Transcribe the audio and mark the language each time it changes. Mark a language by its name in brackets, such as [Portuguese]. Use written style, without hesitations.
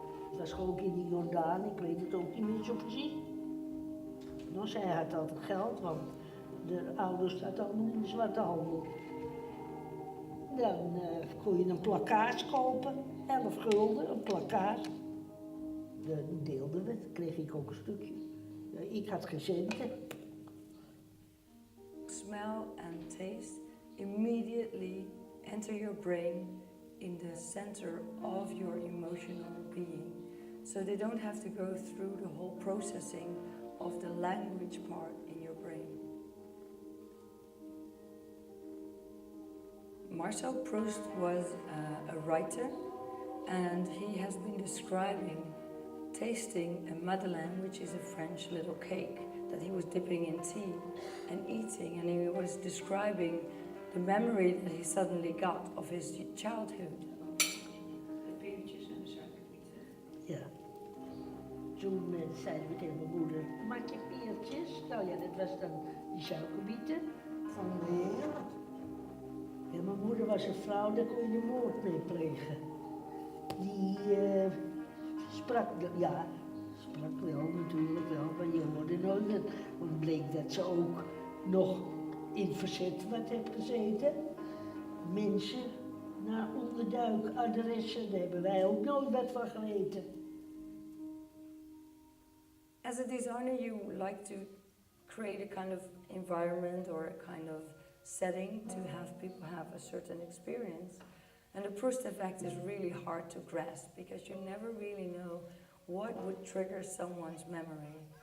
[Dutch] Dat was ook in de Jordaan, ik weet het ook niet meer zo precies. Nou, zij had altijd geld, want de ouders zaten allemaal in de zwarte handel. Dan kon je een plakkaat kopen, 11 gulden, een plakkaat. Dan deelden we, dan kreeg ik ook een stukje. Ik had geen centen. [English] Smell and taste immediately enter your brain in the center of your emotional being. So they don't have to go through the whole processing of the language part in your brain. Marcel Proust was a writer, and he has been describing tasting a madeleine, which is a French little cake that he was dipping in tea and eating, and he was describing the memory that he suddenly got of his childhood. [Dutch] Ja. Toen zeiden we tegen mijn moeder, maak je peertjes? Nou ja, dat was dan die suikerbieten van heel. Ja, mijn moeder was een vrouw, daar kon je de moord mee plegen. Die sprak wel natuurlijk wel, maar je hoorde nooit. Want het bleek dat ze ook nog in verzet wat heeft gezeten. Mensen naar onderduikadressen, daar hebben wij ook nooit wat van geweten. [English] As a designer, you like to create a kind of environment or a kind of setting to have people have a certain experience. And the Proust effect is really hard to grasp because you never really know what would trigger someone's memory.